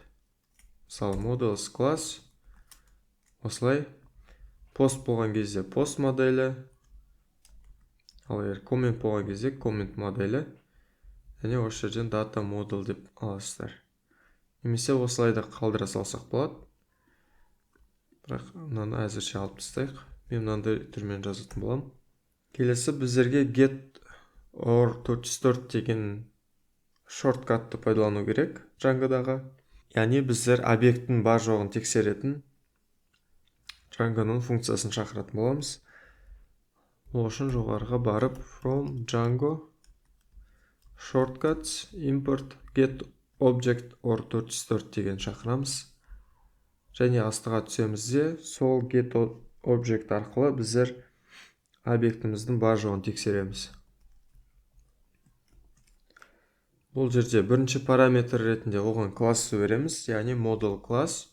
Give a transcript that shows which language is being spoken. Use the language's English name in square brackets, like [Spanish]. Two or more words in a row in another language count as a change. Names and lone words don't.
[Kazakh] Мысалы models класс осылай post болған кезде post моделі, ал егер comment болған кезде comment моделі, және осы жерден [English] data model [Kazakh] деп аласыздар. Немесе осылай да қалдыра салсақ болады. Бірақ мынаны әзірше алып тастайық. Мен мынандай түрмен жазатын боламын. Келесі біздерге [English] get or 404 [Kazakh] деген шорткатты пайдалану керек Django-дағы. Яғни біздер объекттің бар жоғын тексеретін Django-ның функциясын шақыратын боламыз. Ол үшін жоғарыға барып [English] from Django shortcuts import get object or 404 [Kazakh] деген шақырамыз. Және астыға түсемізде сол [English] get object [Kazakh] арқылы біздер объектіміздің бар жоғын тексереміз. Бұл жерде бірінші параметр ретінде оған классы береміз, яғни model класс.